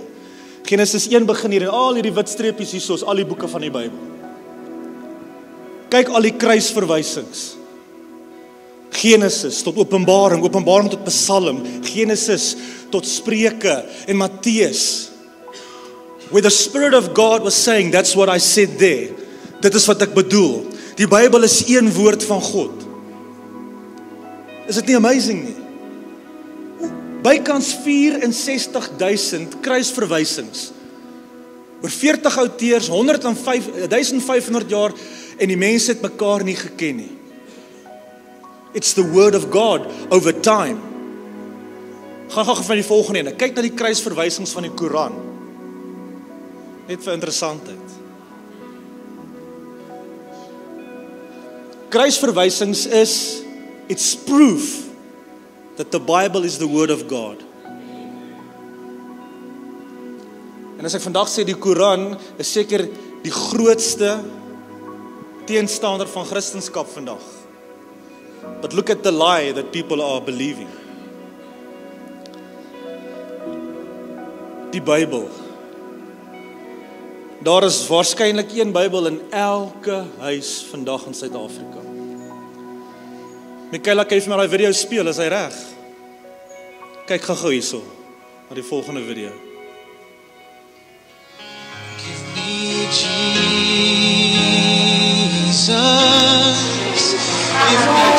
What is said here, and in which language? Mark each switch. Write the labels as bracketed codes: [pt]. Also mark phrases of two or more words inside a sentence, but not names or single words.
[af] Genesis 1 begin hier en al hierdie wit streepies hier is al die boeke van die Bybel. Kyk al die kruisverwysings. Genesis tot Openbaring, Openbaring tot Psalm, Genesis tot Spreuke en Matteus. [en] Where the Spirit of God was saying, that's what I said there. [af] Dit is wat ek bedoel. Die Bybel is een woord van God. Is dit nie amazing nie? Bykans 64,000 kruisverwysings. Oor 40 outeurs, 1500 jaar en die mense het mekaar nie geken nie. [en] It's the word of God over time. [af] Gaan van die volgende ene. Kyk na die kruisverwysings van die Koran. Net vir interessantheid. Kruisverwysings is, [en] it's proof that the Bible is the word of God. [af] En as ek vandag sê die Koran is seker die grootste teenstander van Christendom vandag. [en] But look at the lie that people are believing. [af] Die Bybel. Daar is waarskynlik een Bybel in elke huis vandag in Suid-Afrika. Michaela, kan jy vir my daai video speel, is hy reg? Kyk gou hierso, na die volgende video. [en] Give me Jesus, give me